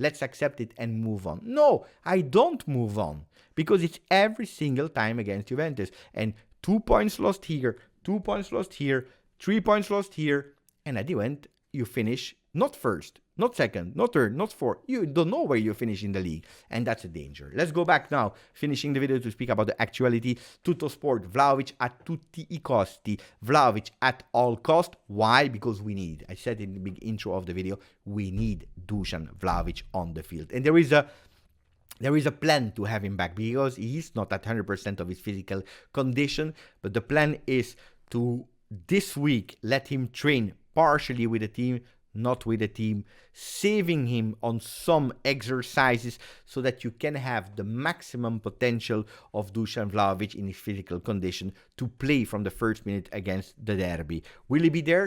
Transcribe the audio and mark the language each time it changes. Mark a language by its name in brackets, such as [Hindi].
[English] Let's accept it and move on. No, I don't move on, because it's every single time against Juventus. And 2 points lost here, 2 points lost here, 3 points lost here, and at the end, you finish not first, not second, not third, not fourth. You don't know where you finish in the league, and that's a danger. Let's go back now, finishing the video, to speak about the actuality. [Italian] Tutto sport, Vlahovic a tutti I costi. [English] Vlahovic at all cost. Why? Because we need, I said in the big intro of the video, we need Dusan Vlahovic on the field. And there is a plan to have him back, because he's not at 100% of his physical condition, but the plan is to, this week, let him train partially with the team, not with the team, saving him on some exercises so that you can have the maximum potential of Dusan Vlahovic in his physical condition to play from the first minute against the Derby. Will he be there?